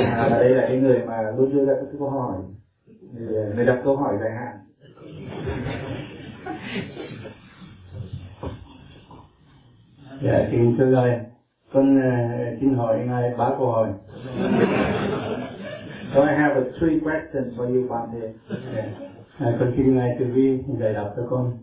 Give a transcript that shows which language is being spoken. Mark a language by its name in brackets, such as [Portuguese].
[Vietnamese] Và đây là cái người mà luôn đưa ra các câu hỏi, người đặt câu hỏi dài hạn. Dạ, kính thưa ngài, con xin hỏi ngài ba câu hỏi. [English] So I have three questions for you, Bhante. Yeah. [Vietnamese] Con xin ngài từ bi giải đáp cho con.